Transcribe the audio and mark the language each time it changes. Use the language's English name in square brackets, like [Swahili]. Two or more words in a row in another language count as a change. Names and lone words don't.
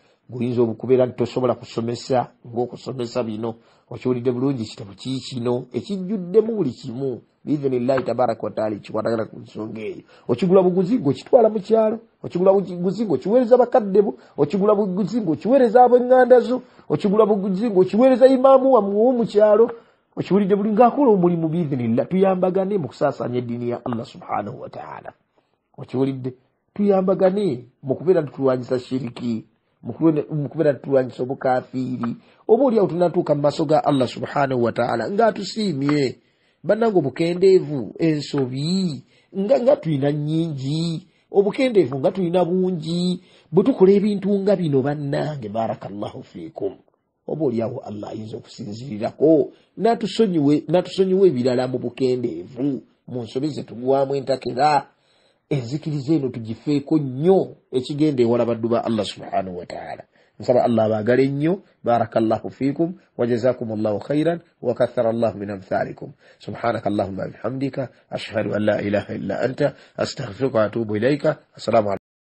[Ganda] guyinza okubeera tosobola kusomesa ng'okusomesa bino okiwulidde bulungi kitabo kino ekijjuddemu buli kimu [Arabic] بإذن الله تبارك وتعالى [Ganda] kikwatagana ku nsonga eyo okigula buguzi ng'okitwala mu kyalo okigula buguzi ng'okiweereza bakadde bo okigula buguzi ng'okiweereza ab'eŋŋanda zo okigula buguzi ng'okiweereza imaamu wammwe mu kyalo okiwulidde buli ng'akola omulimu biidhinillah tuyambagane mu kusaasanya eddiini ya [Arabic] الله سبحانه وتعالى [Ganda] okiwulidde tuyambagane mu kubeera tutulwanyisa shiriki mu kubeera tutulwanyisa obukafiiri oba oliawo tunatuuka mu maaso ga [Arabic] الله سبحانه وتعالى [Ganda] ng'atusiimye bannange obukendeevu ensobi nga tulina nnyingi obukendeevu nga tulina bungi bwe tukola ebintu nga bino bannange [Arabic] بارك الله فيكم [Ganda] oba oliawo Allah ayinza okusinzirirako natusonyiwe ebirala mu bukendeevu mu nsobi ze tugwamu entakera enzikiriza eno tugifeeko nnyo ekigenda ewala baddu ba [Arabic] الله سبحانه وتعالى [Ganda] nsaba Allah abaagala ennyo [Arabic] بارك الله فيكم وجزاكم الله خيرا وكثر الله من أمثالكم سبحانك اللهم بحمدك أشهد أن لا إله إلا أنت أستغفرك وأتوب إليك السلام